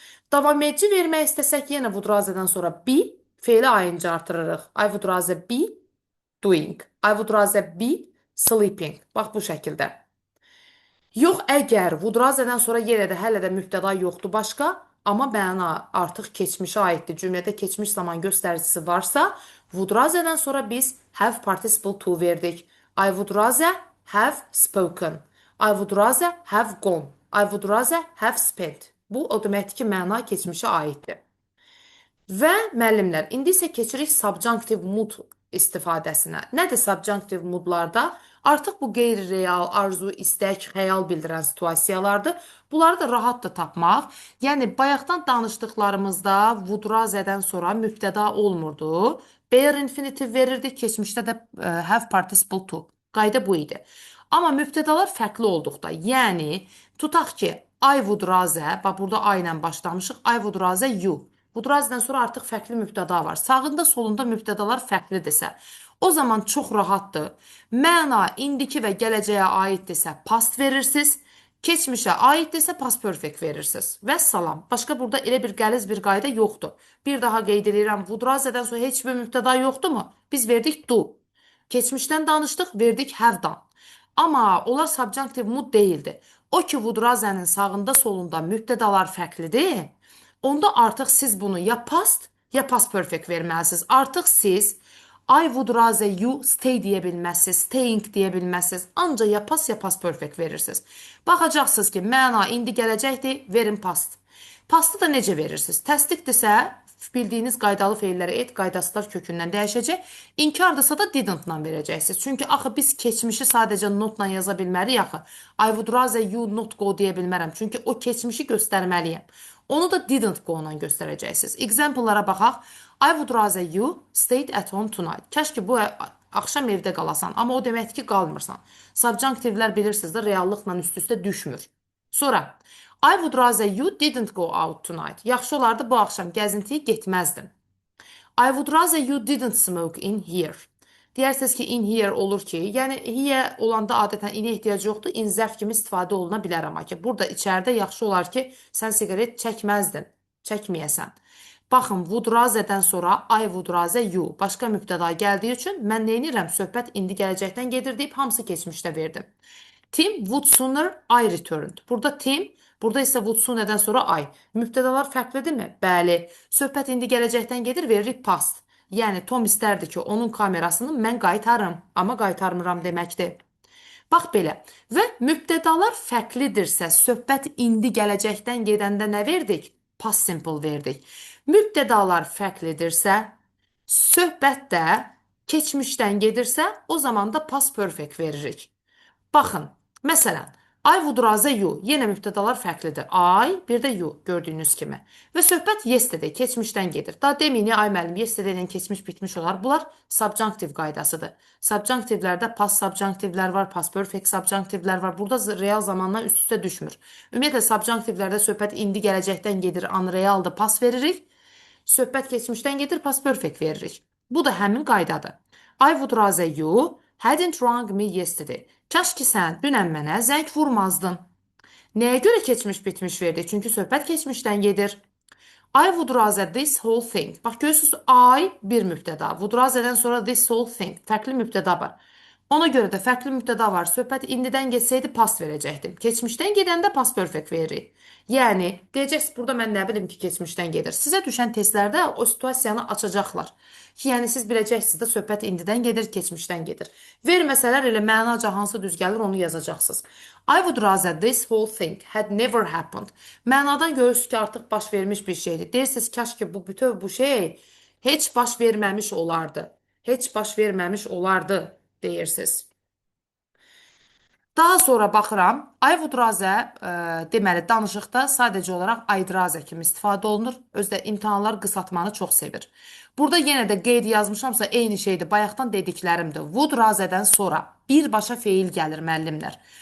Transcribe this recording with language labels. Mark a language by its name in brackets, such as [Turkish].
[Azerbaijani] Davam edici vermək istəsək, yenə would rather-dən sonra be, feili ayıncı artırırıq. [English] I would rather be doing. I would rather be sleeping. [Azerbaijani] Bax, bu şəkildə. Yox, əgər would rather-dən sonra yenə də hələ də mübtəda yoxdur başqa, amma məna artıq keçmişə aiddir. Cümlədə keçmiş zaman göstəricisi varsa, would rather-dən sonra biz have participle to verdik. [English] I would rather have spoken. I would rather have gone. I would rather have spent. [Azerbaijani] Bu, o deməkdir ki, məna keçmişə aiddir. Və müəllimlər, indi isə keçirik subjunctive mood istifadəsinə. Nədir subjunctive moodlarda? Artıq bu qeyri-real, arzu, istək, xəyal bildirən situasiyalardır. Bunları da rahat da tapmaq. Yəni, bayaqdan danışdıqlarımızda would rather-dən sonra mübtəda olmurdu. Bare infinitiv verirdik, keçmişdə də have participle to. Qayda bu idi. Amma mübtədalar fərqli olduqda, yəni, tutaq ki, I would rather, bax, burada I ilə başlamışıq, [English] I would rather you. [Azerbaijani] Would rather-dən sonra artıq fərqli mübtəda var. Sağında, solunda mübtədalar fərqlidirsə, o zaman çox rahatdır. Məna indiki və gələcəyə aiddirsə past verirsiniz, keçmişə aiddirsə past perfect verirsiniz. Vəssalam. Başqa burada elə bir qəliz bir qayda yoxdur. Bir daha qeyd edirəm, would rather-dən sonra heç bir mübtəda yoxdurmu? Biz verdik do. Keçmişdən danışdıq, verdik have done. Amma onlar subjunctive mood deyildi. O ki, would rather-nin sağında, solunda mübtədalar fərqlidir. Onda artıq siz bunu ya past perfect verməlisiniz. Artıq siz [English] I would rather you stay [Azerbaijani] deyə bilməzsiniz, staying deyə bilməzsiniz. Ancaq ya past perfect verirsiniz. Baxacaqsınız ki, məna indi gələcəkdir, verin past. Pastı da necə verirsiniz? Təsdiqdirsə, bildiyiniz qaydalı feillərə et, qaydasılar kökündən dəyişəcək. İnkardırsa da didn't-la verəcəksiniz. Çünki axı biz keçmişi sadəcə not-la yaza bilmərik axı. [English] I would rather you not go [Azerbaijani] deyə bilmərəm. Çünki o keçmişi göstərməliyəm. Onu da didn't go-la göstərəcəksiniz. Example-lara baxaq. [English] I would rather you stayed at home tonight. [Azerbaijani] Kəş ki, bu axşam evdə qalasan. Amma o deməkdir ki, qalmırsan. Subjunctivlər bilirsiniz də, reallıqla üst-üstə düşmür. [English] Sonra, I would rather you didn't go out tonight. [Azerbaijani] Yaxşı olardı bu axşam gəzintiyə getməzdin. [English] I would rather you didn't smoke in here. [Azerbaijani] Deyərsiniz ki, in here olur ki, yəni here olanda adətən inə ehtiyac yoxdur, in zərf kimi istifadə oluna bilər amma ki, burada içəridə yaxşı olar ki, sən siqaret çəkməzdin, çəkməyəsən. [English] Baxın, would rather-dən sonra I would rather you. [Azerbaijani] Başqa mübtəda gəldiyi üçün mən nə edirəm? Söhbət indi gələcəkdən gedir deyib hamısı keçmişdə verdim. [English] Tim would sooner I returned. [Azerbaijani] Burada Tim, burada isə would sooner-dən sonra I. Mübtədalar fərqlidirmi? Bəli. Söhbət indi gələcəkdən gedir, veririk past. Yəni Tom istərdi ki, onun kamerasını mən qaytarım, amma qaytarmıram deməkdir. Bax belə. Və mübtədalar fərqlidirsə, söhbət indi gələcəkdən gedəndə nə verdik? Past simple verdik. Mübtədalar fərqlidirsə, söhbət də keçmişdən gedirsə, o zaman da past perfect veririk. Baxın, məsələn, [English] I would rather you. [Azerbaijani] Yenə mübtədalar fərqlidir. I, bir də you gördüyünüz kimi. Və söhbət yesterday, keçmişdən gedir. Daha deməyin, ay müəllim, yesterdaydən keçmiş bitmiş olar. Bunlar subjunctive qaydasıdır. Subjunctivlərdə past subjunctivlər var, past perfect subjunctivlər var. Burada real zamanla üst-üstə düşmür. Ümumiyyətlə, subjunctivlərdə söhbət indi gələcəkdən gedir, unrealdır, past veririk. Söhbət keçmişdən gedir, past perfect veririk. Bu da həmin qaydadır. [English] I would rather you hadn't rung me yesterday. [Azerbaijani] Kaş ki sən dünən mənə zəng vurmazdın. Nəyə görə keçmiş bitmiş verdi? Çünki söhbət keçmişdən gedir. [English] I would rather this whole thing. [Azerbaijani] Bax görürsünüz, I bir mübtəda. Would rather-dən sonra [English] this whole thing. [Azerbaijani] Fərqli mübtəda var. Ona görə də fərqli mübtəda var. Söhbət indidən geçsəydi past verəcəkdim. Keçmişdən gedəndə past perfect veririk. Yəni, deyəcəksiniz, burada mən nə bilim ki, keçmişdən gedir. Sizə düşən testlərdə o situasiyanı açacaqlar. Ki, yəni siz biləcəksiniz də söhbət indidən gedir, keçmişdən gedir. Verməsələr elə mənaca hansı düz gəlir onu yazacaqsınız. [English] I would rather this whole thing had never happened. [Azerbaijani] Mənadan görürsünüz ki, artıq baş vermiş bir şeydir. Deyirsiniz, kaş ki bu bütöv bu şey heç baş verməmiş olardı. Heç baş verməmiş olardı deyirsiniz. Daha sonra baxıram, I would rather deməli danışıqda sadəcə olaraq I'd rather kimi istifadə olunur. Özdə imtahanlar qısaltmanı çox sevir. Burada yenə də qeyd yazmışamsa eyni şeydir. Bayaqdan dediklərimdir. Would rather-dən sonra birbaşa feil gəlir müəllimlər.